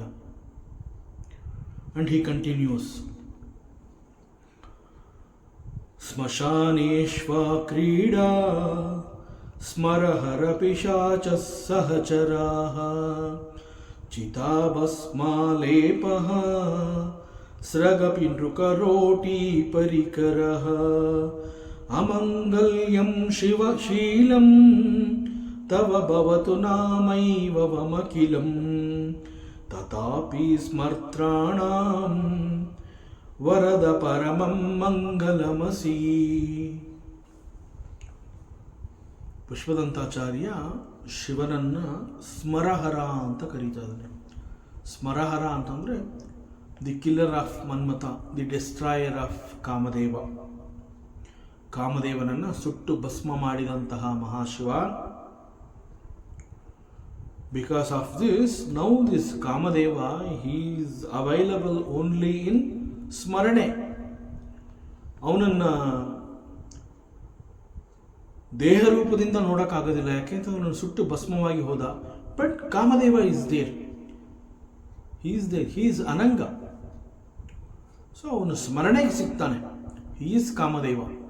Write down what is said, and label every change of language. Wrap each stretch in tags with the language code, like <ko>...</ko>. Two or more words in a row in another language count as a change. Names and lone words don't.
<en>and he continues,</en> <sa>ಸ್ಮಶಾನೇಶ್ವಾ ಕ್ರೀಡಾ ಸ್ಮರಹರ ಪಿಶಾಚ ಸಹಚರಾಃ ಚಿತಾಭಸ್ಮಾಲೇಪಃ ಸ್ರಗಪಿ ನೃಕರೋಟಿ ಪರಿಕರಃ ಅಮಂಗಲ್ಯಂ ಶಿವಶೀಲಂ ತವ ಭವತು ನಾಮೈವಮಖಿಲಂ ತಥಾಪಿ ಸ್ಮರ್ತ್ರಾಣಾಂ ವರದ ಪರಮಂ ಮಂಗಲಮಸಿ.</sa> <kn>ಪುಷ್ಪದಂತಾಚಾರ್ಯ ಶಿವನನ್ನು ಸ್ಮರಹರ ಅಂತ ಕರೀತಾ ಇದ್ದಾನೆ. ಸ್ಮರಹರ ಅಂತಂದರೆ</kn> <en>the killer of Manmatha, the destroyer of Kamadeva.</en> <kn>ಕಾಮದೇವನನ್ನು ಸುಟ್ಟು ಭಸ್ಮ ಮಾಡಿದಂತಹ ಮಹಾಶಿವ.</kn> <en>because of this, now this Kamadeva he is available only in ಸ್ಮರಣೆ.</en> <kn>ಅವನನ್ನು ದೇಹ ರೂಪದಿಂದ ನೋಡೋಕ್ಕಾಗೋದಿಲ್ಲ, ಯಾಕೆಂತ ಅವನು ಸುಟ್ಟು ಭಸ್ಮವಾಗಿ ಹೋದ.</kn> <en>but Kamadeva is there, he is Ananga.</en> <kn>ಸೊ ಅವನು ಸ್ಮರಣೆಗೆ ಸಿಗ್ತಾನೆ,</kn> <en>he is Kamadeva.</en>